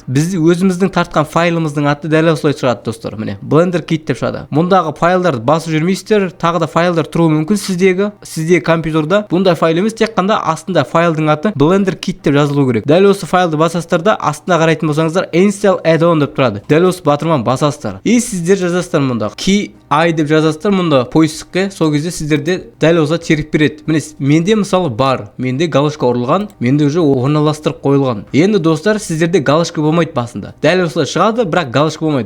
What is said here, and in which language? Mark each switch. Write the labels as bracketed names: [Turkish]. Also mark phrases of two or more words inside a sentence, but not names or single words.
[Kazakh] Біз өзіміздің тартқан файлымыздың аты дәл осылай шығады достар. Міне Blender Kit деп шығады. Мұндағы файлдарды басып жүрмейсіздер, тағы да файлдар тұруы мүмкін сіздегі компьютерда. Бұндай файл емес, тек қана астында файлдың аты Blender Kit деп жазылу керек. Дәл осы файлды басасыздар да, астына қарайтын болсаңыздар [English] install add-on [Kazakh] деп тұрады. Дәл осы батырманы басасыздар. И сіздер жазасыздар мұнда key I деп жазасыздар мұнда поискке. Сол кезде сіздерде дәл осы теріп береді. Міне менде мысалы бар, менде галочка ұрылған, менде уже орналастырып қойылған. Енді достар, сіздерде галочка болмайды басында. Дәл осылай шығады, бірақ галочка болмайды.